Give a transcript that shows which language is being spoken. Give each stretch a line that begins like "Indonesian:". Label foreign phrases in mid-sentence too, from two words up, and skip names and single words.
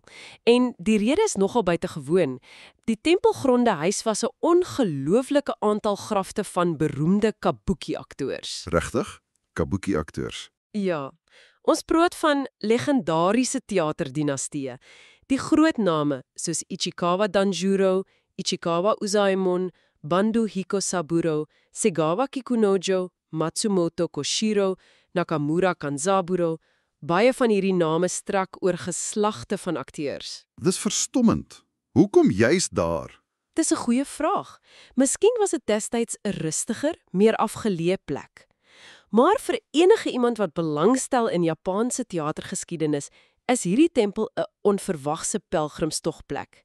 Afrikaans: En die rede is nogal buitengewoon. Die tempelgronde huisvas 'n ongelooflike aantal grafte van beroemde kabuki-akteurs. Regtig? Kabuki-akteurs. Ja. Ons praat van legendariese teaterdinastieë. Die groot name soos Ichikawa Danjuro, Ichikawa Uzaemon, Bandu Hikosaburo, Segawa Kikunojo, Matsumoto Koshiro, Nakamura Kanzaburo, baie van hierdie name strek oor geslagte van akteurs. Dis verstommend. Hoekom juist daar? Dis 'n goeie vraag. Miskien was dit destyds 'n rustiger, meer afgeleë plek. Maar vir enige iemand wat belangstel in Japaanse teatergeskiedenis, is hierdie tempel 'n onverwagse pelgrimstogplek.